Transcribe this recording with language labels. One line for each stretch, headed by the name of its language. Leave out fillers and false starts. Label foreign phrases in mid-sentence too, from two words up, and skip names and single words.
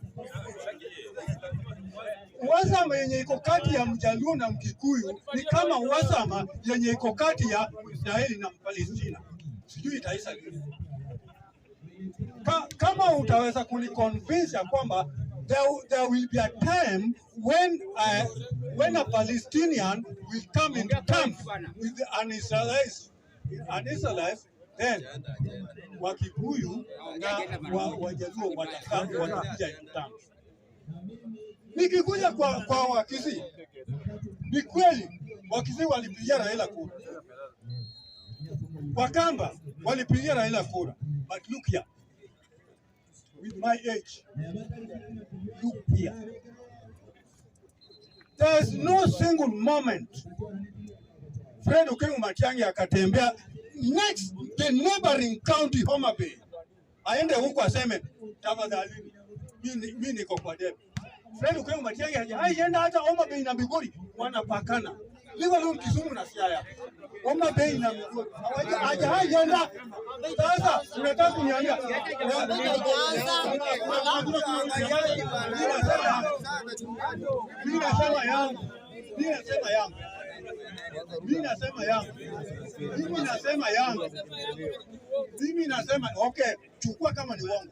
Swahili: Uhasama yenye iko kati ya Mjaluo na Mkikuyu ni kama uhasama yenye iko kati ya Israeli na Palestina. Sijui itaisha lini. Kama utaweza kuniconvince ya kwamba
English: there will be a time when a Palestinian will come in terms with an Israelite,
Swahili: then Wakikuyu na Wajaluo watakuja
English: in terms.
Swahili: Nikikuja kwa Wakisii, ni kweli Wakisii walipigia Raila kura, Wakamba walipigia Raila kura,
English: but look here, with my age, look here, there is no single moment
Swahili: Fred Okengo Matiang'i akatembea
English: next the neighboring county
Swahili: Homa Bay aende huko aseme tafadhali, mimi niko kwa debe. Fred Okengo Matiang'i haienda hata Homa Bay na Migori wanapakana. Liwa leo Kisumu na Siaya. Homa Bay na Migori. Haienda. Sasa tunataka kuniambia. Mimi nasema yangu. Mimi nasema okay, chukua kama ni uongo.